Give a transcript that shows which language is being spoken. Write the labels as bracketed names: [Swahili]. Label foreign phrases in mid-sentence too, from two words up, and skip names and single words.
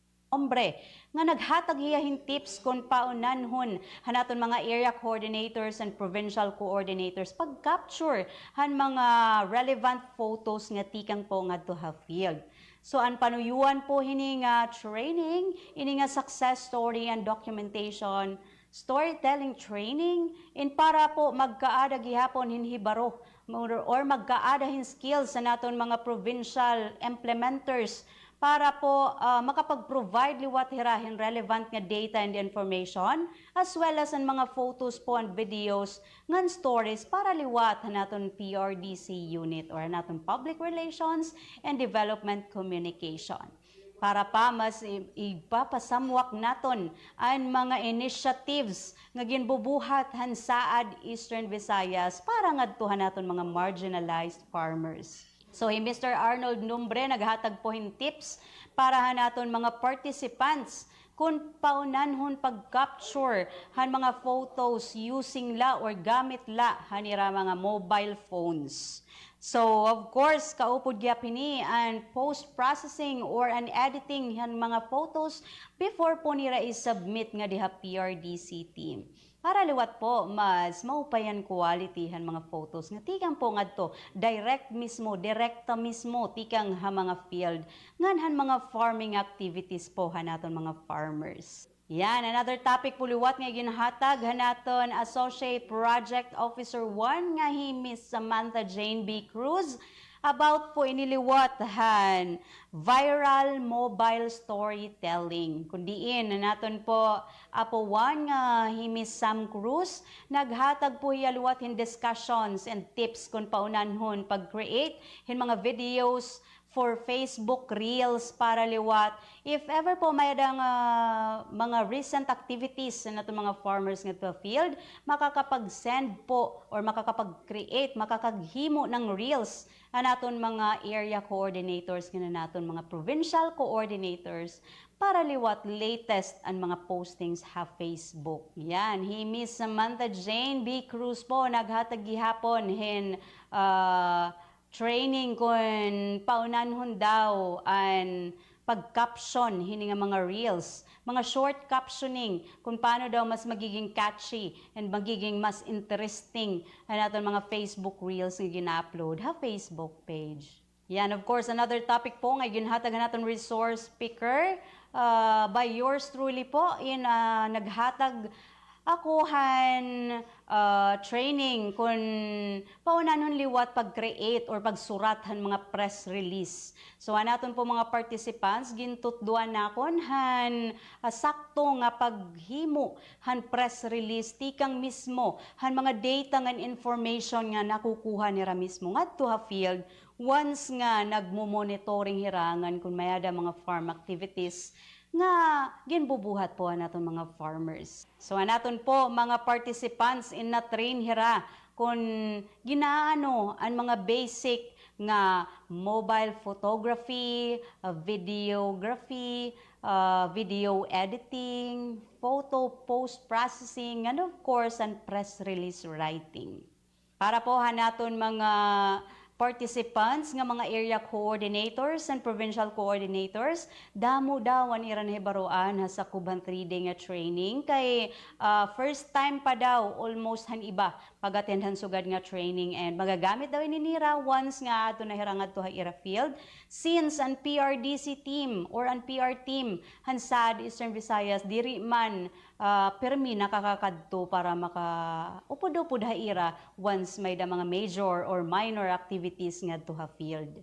[Waray] Ombre nga naghatag hiyahin tips kon paunanhon hanaton mga [English] area coordinators and provincial coordinators [Waray] pag-capture han mga [English] relevant photos [Waray] nga tikang po ngadto ha field. So ang panuyuan po hini nga training, ini nga [English] success story and documentation, storytelling training, [Waray] in para po magkaada gihapon hinhibaro or magkaada hin skills sa naton mga [English] provincial implementers [Waray] para po makapag-provide liwat hirahin relevant nga [English] data and information as well as [Waray] ang mga photos po [English] and videos [Waray] ngan stories para liwat naton PRDC unit or naton Public Relations and Development Communication. Para pa mas ipapasamwak naton ang mga initiatives nga ginbubuhat han saad Eastern Visayas para ngadtuhan naton mga [English] marginalized farmers. [Waray] So, Mr. Arnold Numbre naghatag po hin tips para hanaton mga participants kung paunanhon pag-capture han mga photos using la or gamit la hanira mga [English] mobile phones. So, of course, [Waray] kaupod gyapini ang post-processing or an editing han mga photos before po nila i-submit nga diha PRDC team. Para liwat po, mas maupayan quality han mga photos nga tikang po ngadto direkta mismo tikang ha mga field ngan han mga farming activities po hanaton mga farmers. Yan, another topic po liwat nga ginhatag hanaton [English] Associate Project Officer 1 [Waray] nga Miss Samantha Jane B. Cruz about po iniliwat han [English] viral mobile storytelling. [Waray] Kundiin naton po Apo 1 nga Miss Sam Cruz naghatag po hiyaluwat hin [English] discussions and tips [Waray] kung paunanhon pag-create hin mga videos for Facebook Reels para liwat. [English] If ever [Waray] po may mga [English] recent activities [Waray] na itong mga farmers nga to field, makakapag-send po or makakapag-create, makakaghimo ng Reels naton mga [English] area coordinators, [Waray] naton mga [English] provincial coordinators [Waray] para liwat latest ang mga postings ha Facebook. Yan, Miss Samantha Jane B. Cruz po naghatag gihapon hin training kung paunanhon daw ang pag-caption hini nga mga reels, mga [English] short captioning [Filipino] kung paano [Waray] daw mas magiging catchy and magiging mas interesting naton mga Facebook reels nga gina-upload ha Facebook page. Yan, [English] of course, another topic [Waray] po nga ginhatag naton [English] resource speaker by yours truly [Waray] po in naghatag akuhan training kung paunanon liwat pag-create or pagsurat han mga [English] press release. [Waray] So anaton po mga participants gintutduan nakon han sakto nga paghimo han [English] press release [Waray] tikang mismo han mga data ngan information nga nakukuha nira mismo ngadto ha field once nga nagmo-monitoring hirangan kung mayada mga farm activities nga ginbubuhat po naton mga farmers. So anaton po mga participants in na-train hira kung ginaano ang mga basic nga [English] mobile photography, videography, video editing, photo post-processing, and of course, and press release writing. [Waray] Para po hanaton mga participants nga mga [English] area coordinators and provincial coordinators [Waray] damo daw an iran hibaroan sa Kuban 3-day nga training kay [English] first time [Waray] pa daw almost han iba pag-attend sugad nga training and magagamit daw ininira once nga ato nahirangad to ha ira field since an PRDC team or an PR team han sad Eastern Visayas diri man permi nakakakadto para maka-upod-upod ha ira once may da mga [English] major or minor activities [Waray] nga to ha field.